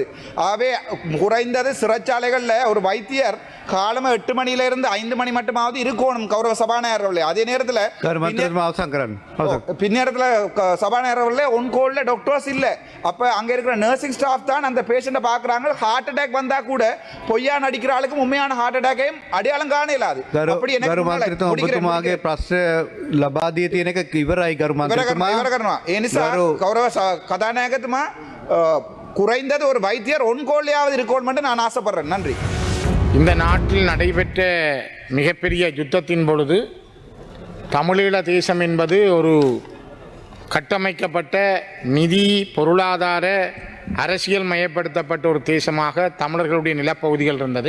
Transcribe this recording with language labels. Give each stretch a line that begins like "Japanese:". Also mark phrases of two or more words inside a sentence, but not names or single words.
Tamil: ஆகவே குறைந்தது சிறைச்சாலைகளில் ஒரு வைத்தியர் காலமாக 8 மணியிலிருந்து 5 மணி மட்டுமாவது இருக்கணும். கௌரவ சபாநாயகர் அவர்களே, அதே நேரத்தில் பின்னேரத்தில் சபாநாயகர் அவர்களே
English: on-call doctors
Tamil: இல்லை. அப்போ அங்கே இருக்கிற
English: nursing staff
Tamil: தான் அந்த பேஷண்ட்டை பார்க்குறாங்க.
English: heart attack
Tamil: வந்தால் கூட பொய்யா நடிக்கிற ஆளுக்கும் உண்மையான
English: heart attack-ஐயும்
Tamil: அடையாளம் காண இயலாது. அப்படி
Sinhala: ලබා දී තියෙන එක ඉවරයි ගරු මන්ත්‍රීතුමා. ඉවර කරනවා. ඒ නිසා
Tamil: கௌரவ கதாநாயகத்துமா குறைந்தது ஒரு வைத்தியர் ஒன்கோல்லையாவது இருக்கணும் என்று நான் ஆசைப்படுறேன். நன்றி. இந்த நாட்டில் நடைபெற்ற மிகப்பெரிய யுத்தத்தின் பொழுது தமிழீழ தேசம் என்பது ஒரு கட்டமைக்கப்பட்ட நிதி பொருளாதார அரசியல் மயப்படுத்தப்பட்ட ஒரு தேசமாக தமிழர்களுடைய நிலப்பகுதிகள் இருந்தது.